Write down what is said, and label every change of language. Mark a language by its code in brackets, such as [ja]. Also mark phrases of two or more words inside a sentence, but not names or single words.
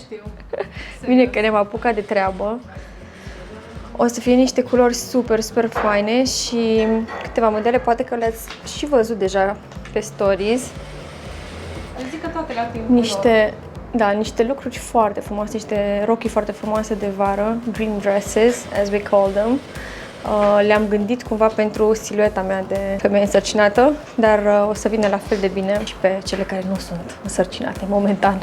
[ro] Bine că ne-am apucat de treabă. O să fie niște culori super, super faine și câteva modele, poate că le-ați și văzut deja pe stories. Zic că toate la timp. Niște lucruri foarte frumoase, niște rochii foarte frumoase de vară, [en] dream dresses, as we call them. [ro] Le-am gândit cumva pentru silueta mea de femeie însărcinată, dar o să vină la fel de bine și pe cele care nu sunt însărcinate momentan.